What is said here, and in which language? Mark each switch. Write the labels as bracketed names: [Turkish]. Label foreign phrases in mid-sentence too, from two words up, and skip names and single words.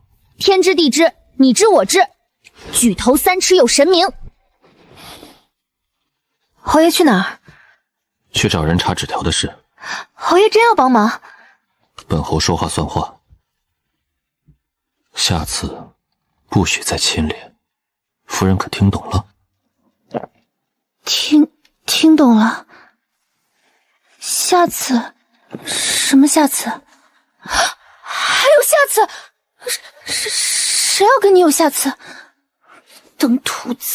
[Chinese] 天知地知，你知我知，舉頭三尺有神明。侯爺去哪兒？去找人查紙條的事。侯爺真要幫忙？本侯說話算話，下次不許再親臉。夫人可聽懂了？聽懂了。下次？什麼下次？還有下次？誰要跟你有下次？等兔子。